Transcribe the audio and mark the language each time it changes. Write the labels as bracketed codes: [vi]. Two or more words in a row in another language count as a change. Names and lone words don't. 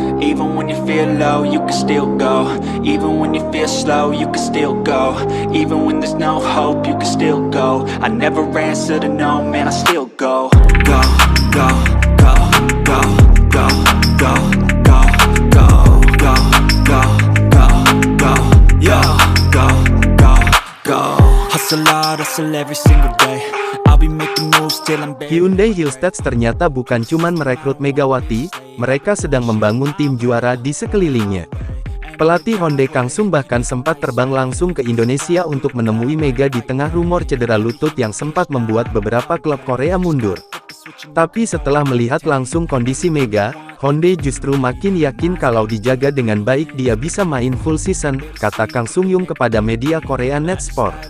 [en] Even when you feel low, you can still go. Even when you feel slow, you can still go. Even when there's no hope, you can still go. I never answer to no, man, I still go. Go, go, go, go, go, go, go, go, go, go, go, go, yo, go, go, go. Hustle hard, hustle every single day. I'll be making moves till I'm buried. [id] Hyundai Hillstead ternyata bukan cuman merekrut Megawati, mereka sedang membangun tim juara di sekelilingnya. Pelatih Hyundai Kang Sung bahkan sempat terbang langsung ke Indonesia untuk menemui Mega di tengah rumor cedera lutut yang sempat membuat beberapa klub Korea mundur. Tapi setelah melihat langsung kondisi Mega, Hyundai justru makin yakin kalau dijaga dengan baik dia bisa main [en] full season, [id] kata Kang Sung Yung kepada media Korea Net Sport.